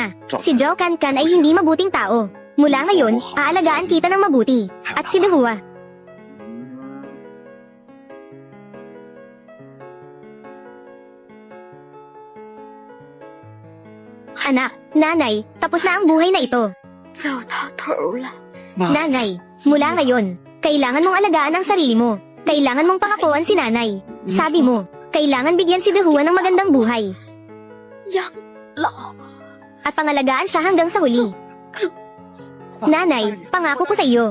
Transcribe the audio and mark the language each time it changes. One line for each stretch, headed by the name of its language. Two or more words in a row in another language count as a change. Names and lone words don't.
Filipino: Si Zhao Kankan ay hindi mabuting tao. Mula ngayon, aalagaan kita ng mabuti. At si Dehua. Anak, nanay, tapos na ang buhay na ito.
Chinese: 走到头了。
Filipino: Nanay, mula ngayon, kailangan mong alagaan ang sarili mo. Kailangan mong pangakuan si nanay. Sabi mo, kailangan bigyan si Dehua ng magandang buhay.
Chinese: 养老，
Filipino: At pangalagaan siya hanggang sa huli. Nanay, pangako ko sa iyo.